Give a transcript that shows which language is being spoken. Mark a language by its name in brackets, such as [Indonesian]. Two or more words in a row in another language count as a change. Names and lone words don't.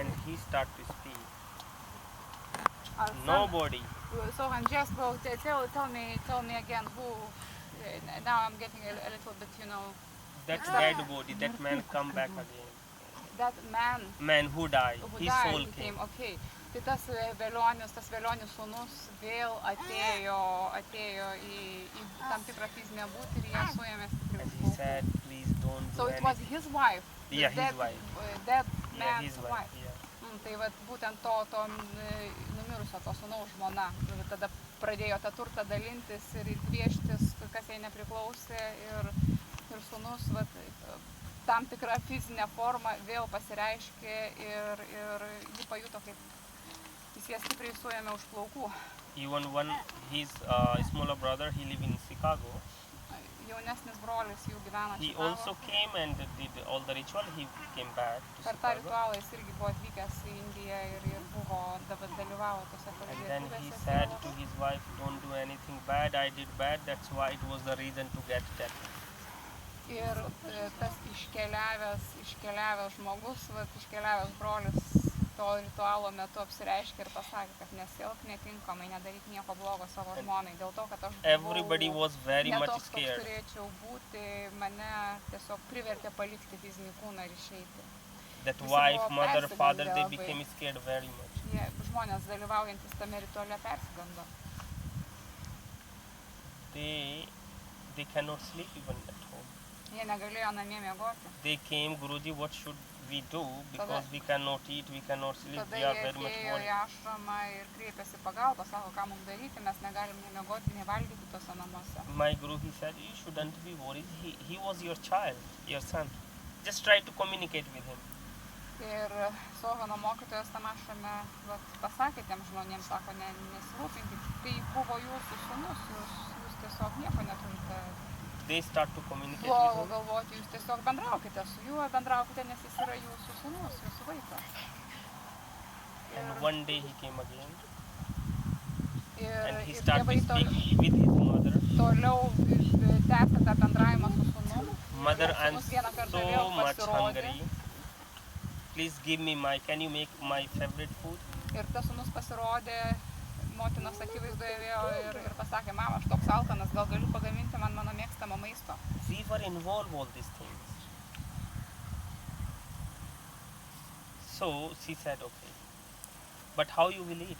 [English] he start to speak. Son, Nobody. so Andreas, well, tell me again who. Now I'm getting a little bit, That dead body, that man come back again. that man Man who died, his soul he came. Okay. [Lithuanian] Tai tas velionis sūnus vėl atėjo į tam tikrą fizinę būtį ir ją suėmė stipriai [English] And [Lithuanian] už [English] he [Lithuanian] plaukų. [English] said, please don't do So it was anything. his wife. Yeah, his Dead, wife. Dead Yeah, man's his wife. wife. Yeah. [Lithuanian] Tai vat būtent to numirusio to sūnaus žmona. Tada pradėjo tą turtą dalintis ir kvieštis, kas jai nepriklausė ir sūnus vat, tam tikrą fizinę formą vėl pasireiškė ir jį pajuto, kaip jis ją stipriai suėmė už plaukų. [English] Even his smaller brother, he live in Chicago. [Lithuanian] Jaunesnis brolis jų gyveno [English] He [Lithuanian] Čikagoje. [English] also came and did all the ritual. He came back to [Lithuanian] Per tą [English] Chicago. [Lithuanian] ritualą jis irgi buvo atvykęs į Indiją ir dalyvavo tose [English] And then he [Lithuanian] pareigybėse [English] said [Lithuanian] sielos. [English] to his wife, don't do anything bad. I did bad. That's why it was the reason to get that. [Lithuanian] Ir tas iškeliavęs žmogus, iškeliavęs brolis to ritualo metu apsireiškė ir pasakė, kad nesielk netinkamai, nedaryk nieko blogo savo žmonai, dėl to, kad aš [English] Everybody was very much [Lithuanian] netoks, koks [English] scared. [Lithuanian] turėčiau būti, mane tiesiog privertė palikti fizinį kūną ir išeiti. [English] That [Lithuanian] Visi [English] wife, [Lithuanian] buvo [English] mother, father, they [Lithuanian] persigandę [English] became scared very much. [Lithuanian] Jie žmonės dalyvaujantis tame rituale persigando. [English] They cannot sleep even at home. [Lithuanian] Jie negalėjo namie miegoti. [English] They came, Guruji, what should we do? Because we cannot eat, we cannot sleep, [Lithuanian] Tada [English] we [Lithuanian] jie [English] are very much [Lithuanian] atėjo į [English] worried. [Lithuanian] ašramą ir kreipėsi pagalbą, sako, ką mums daryti, mes negalim nei miegoti, nei valgyti tose namuose. [English] My Guru, he said, you shouldn't be worried. He was your child, your son. Just try to communicate with him. [Lithuanian] Ir Sohano mokytojas tam ašrame pasakė tiem žmonėms, sako, nesirūpinkit, tai buvo jūsų sūnus, jūs tiesiog nieko neturite [English] They start to communicate [Lithuanian] blogo [English] with him. [Lithuanian] galvoti, jūs tiesiog bendraukite su juo, bendraukite, nes jis yra jūsų sūnus, jūsų vaikas. [English] And one day he came again. And he [Lithuanian] Ir [English] started [Lithuanian] tėvai [English] to speak with his mother. [Lithuanian] toliau tęsė tą bendravimą su sūnum. [English] Mother, I'm [Lithuanian] Sūnus vieną kartą [English] so [Lithuanian] vėl [English] much [Lithuanian] pasirodė. [English] hungry. Please give me can you make my favorite food? [Lithuanian] Ir tas sūnus pasirodė motinos akivaizdoje vėl ir pasakė, mama, aš toks alkanas, gal galiu pagaminti man mano mėgstamo maisto. [English] We were involved all these things. So she said, okay. But how you will eat?